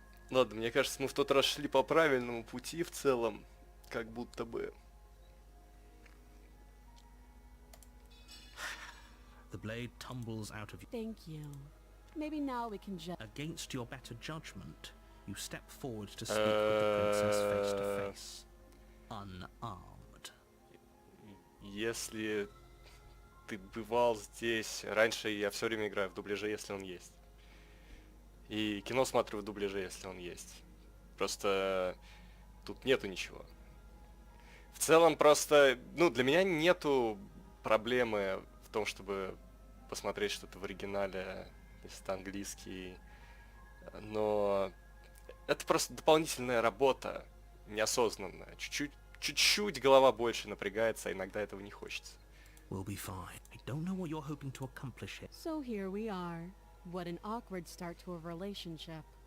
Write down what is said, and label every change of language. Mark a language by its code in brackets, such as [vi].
[ru] Ладно, мне кажется, мы в тот раз шли по правильному пути в целом, как будто бы. [en] The blade tumbles out of you. Thank you. Maybe now we can just... Against your better judgment, you step forward to speak with the princess face to face. Unarmed. [ru] Если ты бывал здесь... Раньше я все время играю в дубляже, если он есть. И кино смотрю в дубляже, если он есть. Просто тут нету ничего. В целом просто... Ну, для меня нету проблемы в том, чтобы посмотреть что-то в оригинале, если это английский. Но это просто дополнительная работа, неосознанная. Чуть-чуть голова больше напрягается, а иногда этого не хочется. [en] We'll be fine. I don't know what you're hoping to accomplish here. So here we are. What an awkward start to a relationship.